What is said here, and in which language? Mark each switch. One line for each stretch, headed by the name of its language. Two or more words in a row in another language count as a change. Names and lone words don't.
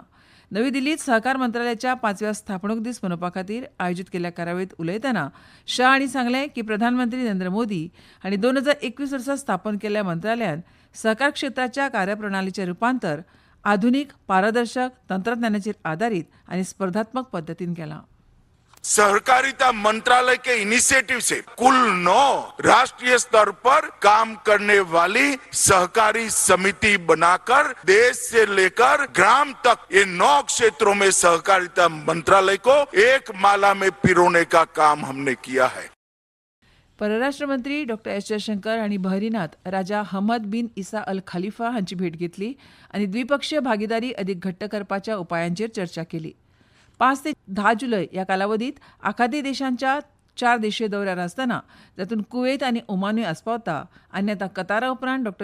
Konkani: नवी दिल्लींत सहकार मंत्रालयाच्या 5व्या स्थापणूक दीस मनोवपा खातीर आयोजीत केल्ल्या कार्यावळींत उलयतना शाह हांणी सांगलें की प्रधानमंत्री नरेंद्र मोदी हांणी 2021 वर्सा स्थापन केल्ल्या मंत्रालयान सहकार क्षेत्राच्या कार्यप्रणालीचें रुपांतर आधुनीक, पारदर्शक, तंत्रज्ञानाचेर आदारीत आनी स्पर्धात्मक पद्दतीन केलां.
Hindi: सहकारिता मंत्रालय के इनिशिएटिव से कुल 9 राष्ट्रीय स्तर पर काम करने वाली सहकारी समिति बनाकर देश से लेकर ग्राम तक ये 9 क्षेत्रों में सहकारिता मंत्रालय को एक माला में पिरोने का काम हमने किया है.
Konkani: परराष्ट्र मंत्री डॉ. एस जयशंकर हांणी बहरीनात राजा हमद बिन इसा अल खलिफा हांची भेट घेतली आनी द्विपक्षीय भागीदारी अदीक घट्ट करपाच्या उपायांचेर चर्चा केली. 5 ते 10 जुलय ह्या कालावधीत आखाती देशांच्या 4 देशीय दौऱ्यार आसतना जातूंत कुवेत आनी ओमानूय आस्पावता आनी आतां कतारा उपरांत डॉ.